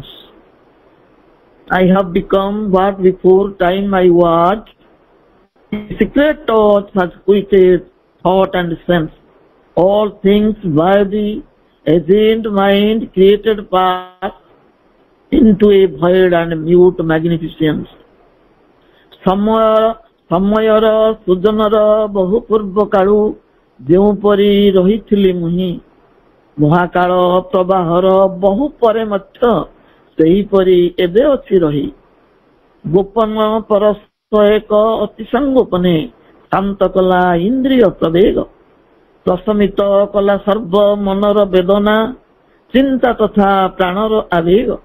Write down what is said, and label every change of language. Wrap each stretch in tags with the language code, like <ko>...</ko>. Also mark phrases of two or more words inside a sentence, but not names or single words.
<en>I have become what before time I was. A secret touch has quieted thought and sense. All things by the agent mind created pass into a void and mute magnificence.</en> <or>ସମୟର ସୃଜନର ବହୁ ପୂର୍ବ କାଳୁ ଯେଉଁପରି ରହିଥିଲି ମୁହିଁ, ମହାକାଳ ପ୍ରବାହର ବହୁ ପରେ ମଧ୍ୟ ସେହିପରି ଏବେ ଅଛି ରହି। ଗୋପନ ପରଶ ଏକ ଅତି ସଙ୍ଗୋପନେ ଶାନ୍ତ କଲା ଇନ୍ଦ୍ରିୟ ପ୍ରବେଗ, ପ୍ରଶମିତ କଲା ସର୍ବ ମନର ବେଦନା, ଚିନ୍ତା ତଥା ପ୍ରାଣର ଆବେଗ।</or>